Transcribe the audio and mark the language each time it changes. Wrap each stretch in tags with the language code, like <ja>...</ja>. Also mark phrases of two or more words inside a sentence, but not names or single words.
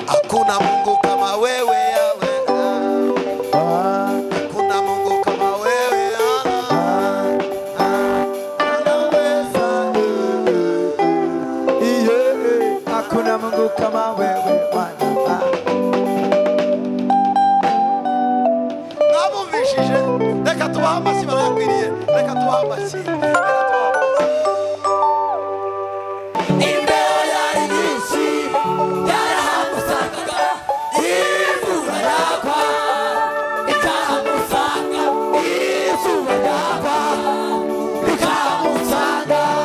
<sw>hakuna Mungu kama wewe Yawe, hakuna Mungu kama wewe hakuna Mungu kama wewe Bwana.</sw> <rw>mwabumvishije reka tubahe amashyi barayakwiriye reka tubahe amashyi reka tubahe amashyi. Imbeho yari nyinshi yarahamusangaga, izuba ryaka ikahamusanga, izuba ryaka ikahamusanga.</rw>